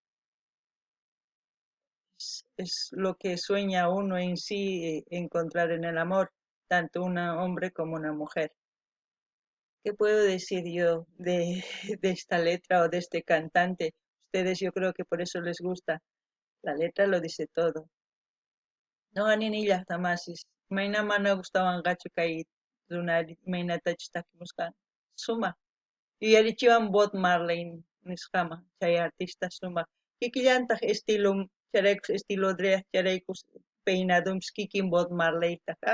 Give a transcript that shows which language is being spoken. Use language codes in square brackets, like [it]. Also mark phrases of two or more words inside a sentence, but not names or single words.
[es] Es lo que sueña uno en sí, encontrar en el amor, tanto un hombre como una mujer. ¿Qué puedo decir yo de esta letra o de este cantante? Ustedes yo creo que por eso les gusta. La letra lo dice todo. [qu] No ganin llaqtamasis. Mayna mana gustawanqachu kay runari imaynatachu takimusqan. Sumaq. Yuyarichiwan Bob Marley nisqama chay artista sumaq. Kikillantaq estilo charaykus estilo Drea charaykus peinadumpis kikin Bob Marley kaq.